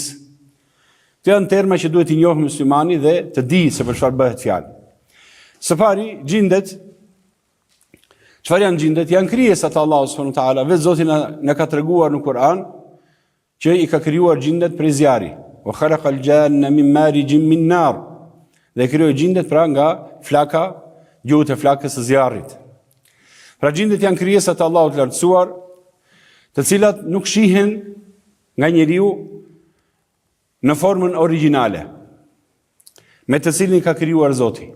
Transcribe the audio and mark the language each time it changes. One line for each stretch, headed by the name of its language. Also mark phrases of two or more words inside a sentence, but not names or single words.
Albanian: Këto janë terma që duhet i njohë muslimani dhe të di se për çfarë bëhet fjalë. Së pari, gjindet. Çfarë janë gjindet? Janë krijesa të Allahut
Arabic: سبحانه وتعالى.
Albanian: Vetë Zoti na ka treguar në Kur'an që i ka krijuar gjindet prej zjarri.
Arabic: وخلق الجان من مارج من نار.
Albanian: Dhe krijoi gjindet pra nga flaka, gjuhët e flakës së zjarrit. Pra gjindet janë krijesa të Allahut të lartësuar, të cilat nuk shihen nga njeriu në formën origjinale, me të cilin ka krijuar Zoti.